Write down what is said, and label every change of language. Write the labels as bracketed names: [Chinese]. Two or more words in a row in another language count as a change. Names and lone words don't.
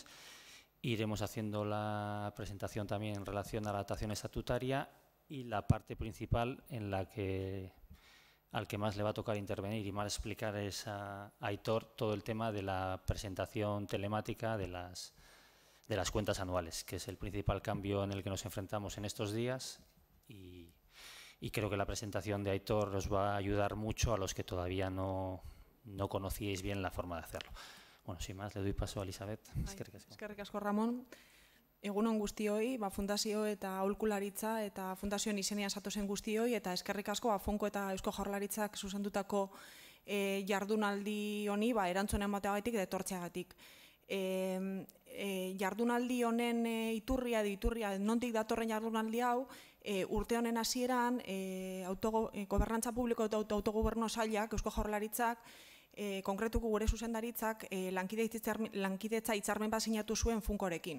[Spanish] Iremos haciendo la presentación también en relación a la adaptación estatutaria y la parte principal en la que al que más le va a tocar intervenir y más explicar es a Aitor todo el tema de la presentación telemática de las cuentas anuales, que es el principal cambio en el que nos enfrentamos en estos días y creo que la presentación de Aitor os va a ayudar mucho a los que todavía no conocíais bien la forma de hacerlo. Bueno, sin más, le doy paso a Elisabet. [Basque] Eskerrik asko, Ramon. Egunon guztioi, fundazio eta aholkularitza eta fundazioen izenean zatozen guztioi, eta eskerrik asko Funko eta Eusko Jaurlaritzak zuzendutako jardunaldi honi erantzun emateagatik eta etortzeagatik. Jardunaldi honen iturria, nondik datorren jardunaldi hau, urte honen hasieran gobernantza publiko eta autogobernu sailak, Eusko Jaurlaritzak, konkretuko gure zuzendaritzak lankidetza hitzarmen bat sinatu zuen Funkorekin.